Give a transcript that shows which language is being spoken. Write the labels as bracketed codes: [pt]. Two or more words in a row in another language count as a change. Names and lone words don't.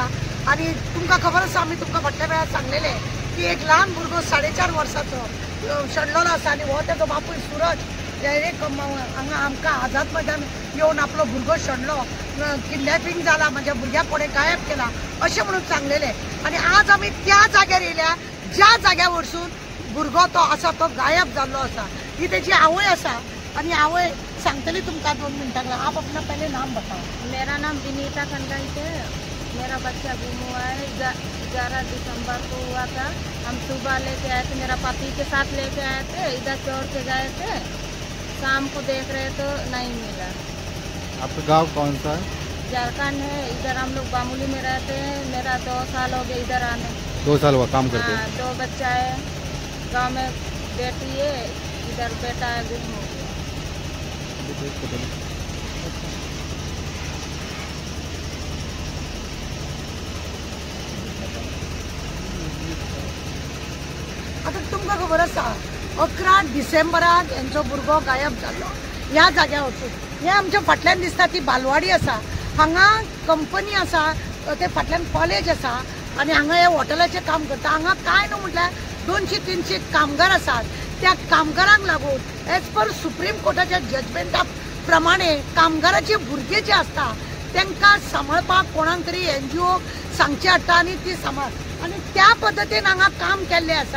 [kok] आणि तुमकां खबर आसा आमी तुमकां फाटल्या वेळार सांगलेले की एक ल्हान भुरगो 4.5 वर्साचो शेणलोलो आसा आनी हो तेजो बापूय सूरज डायरेक्ट हांगा आमकां आझाद मैदान येवन आपलो भुरगो शेणलो, किडनॅपिंग जाला, म्हज्या भुरग्याक कोणें गायब केला अशें म्हणून सांगलेले। आनी आज आमी त्या जाग्यार येयल्या ज्या जाग्या वरसून भुरगो तो आसा तो गायब जाल्लो आसा। ही तेजी आवय आसा आणि आवय सांगतली तुमकां 2 मिनटां। [hi] आप अपना पहले नाम बताओ। मेरा नाम विनीता खंडन है। मेरा बच्चा गुम हुआ है 11 दिसंबर को हुआ था। हम सुबह लेके आए थे, मेरा पति के साथ लेके आए थे, इधर चोर के गए थे, शाम को देख रहे तो नहीं मिला। आपका गांव कौन सा है? झारखंड है। इधर हम लोग बामुली में रहते हैं। मेरा 2 साल हो गए इधर आने। 2 साल हुआ काम करते हैं? 2 बच्चा है, गांव में बेटी है, इधर बेटा है, गुम हो गया। [kok] आता तुमकां खबर आसा 11 डिसेंबराक यांचो भुरगो गायब जाल्लो ह्या जाग्यार वचून। हे आमच्या फाटल्यान दिसता ती बालवाडी आसा, हांगा कंपनी आसा, ते फाटल्यान कॉलेज आसा आणि हांगा हे हॉटेलाचें काम करता। हांगा काय न्हू म्हटल्यार 200-300 कामगार आसात। त्या कामगारांक लागून [en] as per [kok] सुप्रीम कोर्टाच्या जजमेंटा प्रमाणे कामगाराचे भुरगे जे असता तांकां सांबाळपाक कोणाक तरी NGO सांगचे हाडटा आनी ती सांबाळ आनी त्या पद्दतीन हांगा काम केल्लें आसा।